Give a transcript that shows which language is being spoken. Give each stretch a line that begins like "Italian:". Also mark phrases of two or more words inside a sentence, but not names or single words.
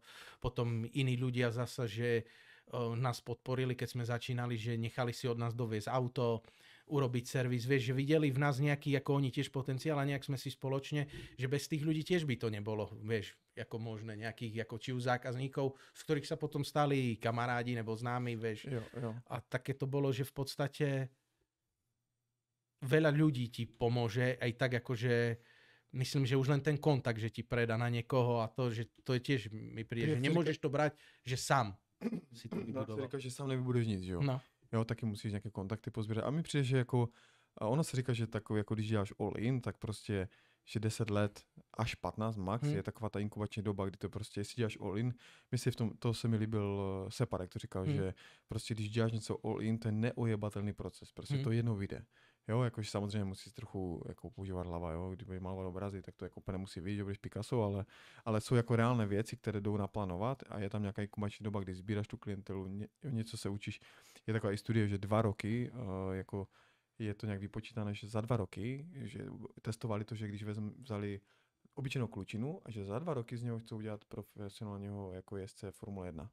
Slovak: Potom iní ľudia zasa, že nás podporili, keď sme začínali, že nechali si od nás doviesť auto, urobiť servis, vieš, že videli v nás nejaký, ako oni tiež potenciál a nejak sme si spoločne, že bez tých ľudí tiež by to nebolo, vieš, ako možné nejakých, ako či už zákazníkov, z ktorých sa potom stali kamarádi nebo známi, vieš. Jo. A také to bolo, že v podstate veľa ľudí ti pomôže, aj tak akože myslím, že už len ten kontakt, že ti predá na niekoho a to, že to je tiež mi príde, že nemôžeš to brať, že sám si to vybudoval.
Czech: Říká, že sám nevybuduješ nic, jo? No. Jo, taky musíš nějaké kontakty pozbírat. A mi přijde, že jako, ono se říká, že takový, jako když děláš
English: all in,
Czech: tak prostě, že 10 let až 15 max je taková ta inkubační doba, kdy to prostě, jestli děláš
English: all in,
Czech: myslím, to se mi líbil Separek, to říkal, že prostě když děláš něco
English: all in,
Czech: to je neojebatelný proces, prostě to jednou vyjde. Jo, jakože samozřejmě musíš trochu jako používat hlava, jo, když malovat obrazy, tak to jako nemusí vidět, že budeš Picasso, ale jsou jako reálné věci, které jdou naplánovat a je tam nějaká inkubační doba, kdy sbíráš tu klientelu, něco se učíš. Je taková i studie, že 2 roky, jako je to nějak vypočítané, že za 2 roky, že testovali to, že když vzali obyčejnou klučinu a že za 2 roky z něho chcou udělat profesionálního jako jezdce Formule 1.